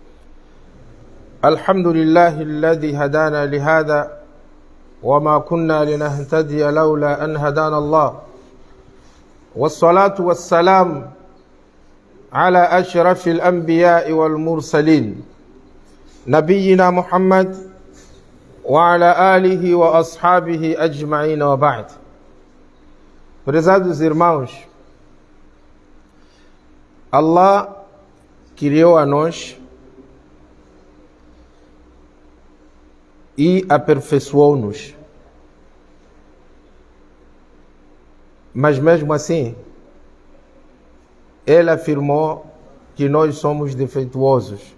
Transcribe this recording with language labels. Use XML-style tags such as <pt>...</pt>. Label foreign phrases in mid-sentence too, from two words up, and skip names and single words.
<ar>الحمد لله الذي هدانا لهذا وما كنا لنهتدي لولا أن هدانا الله، والصلاة والسلام على أشرف الأنبياء والمرسلين نبينا محمد وعلى آله وأصحابه أجمعين وبعد.</ar> <pt>Prezados irmãos, Allah criou a nós e aperfeiçoou-nos. Mas mesmo assim, Ele afirmou que nós somos defeituosos.</pt>